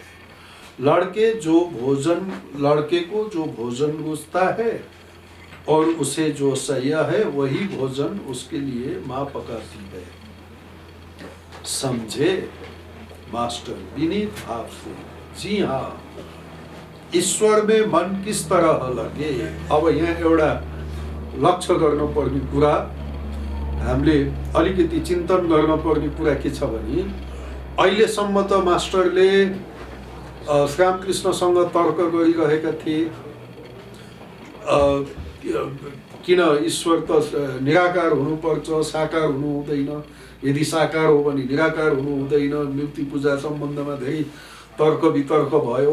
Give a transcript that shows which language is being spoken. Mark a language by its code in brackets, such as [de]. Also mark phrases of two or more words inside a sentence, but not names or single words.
[hi] लड़के को जो भोजन रुचता है और उसे जो सह्य है वही भोजन उसके लिए माँ पकाती है। समझे मास्टर विनीत भाव से? जी हाँ। ईश्वर में मन किस तरह लगे? [ne] अब यहाँ एउटा लक्ष्य गर्नुपर्ने कुरा, हामीले अलिकति चिन्तन गर्नुपर्ने कुरा के छ भने अहिलेसम्म त मास्टरले श्री रामकृष्णसँग तर्क गरिरहेका थिए। किन ईश्वर त निराकार हुनुपर्छ, साकार हुनु हुँदैन, यदि साकार हो भने निराकार हुनु हुँदैन, मूर्ति पूजा सम्बन्धमा धेरै तर्क वितर्क भयो।